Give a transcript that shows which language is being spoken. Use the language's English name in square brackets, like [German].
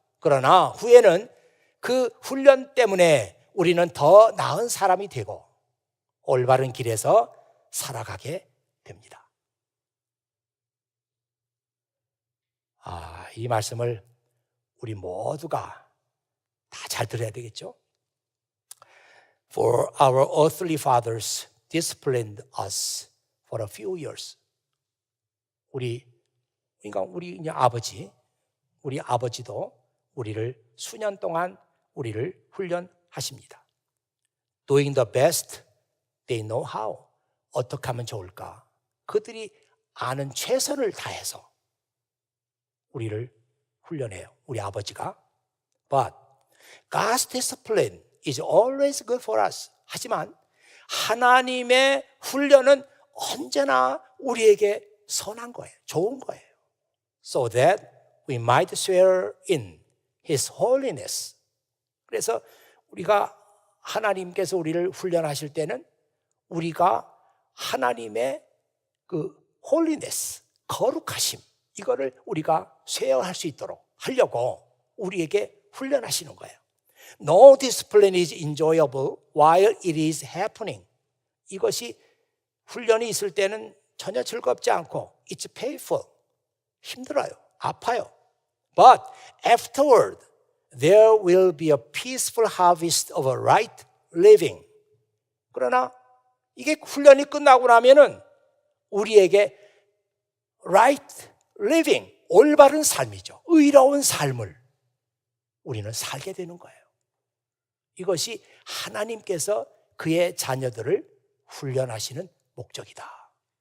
[Korean] 그러나 후에는 그 훈련 때문에 우리는 더 나은 사람이 되고 올바른 길에서 살아가게 됩니다. 이 말씀을 우리 모두가 다 잘 들어야 되겠죠? [English] For our earthly fathers disciplined us for a few years. [Korean] 그러니까 우리 아버지도 우리를 수년 동안 우리를 훈련하십니다. [English] Doing the best they know how. [Korean] 어떻게 하면 좋을까? 그들이 아는 최선을 다해서 우리를 훈련해요. 우리 아버지가. [English] But God's discipline is always good for us. [Korean] 하지만 하나님의 훈련은 언제나 우리에게 선한 거예요. 좋은 거예요. [English] So that we might share in His holiness. [Korean] 그래서 우리가 하나님께서 우리를 훈련하실 때는 우리가 하나님의 그 holiness, 거룩하심, 이거를 우리가 쉐어할 수 있도록 하려고 우리에게 훈련하시는 거예요. [English] No discipline is enjoyable while it is happening. [Korean] 이것이 훈련이 있을 때는 전혀 즐겁지 않고 [English] it's painful. [Korean] 힘들어요. 아파요. [English] But afterward there will be a peaceful harvest of a right living. [Korean] 그러나 이게 훈련이 끝나고 나면은 우리에게 [English] right living, [Korean] 올바른 삶이죠. 의로운 삶을 우리는 살게 되는 거예요. 이것이 하나님께서 그의 자녀들을 훈련하시는 목적이다.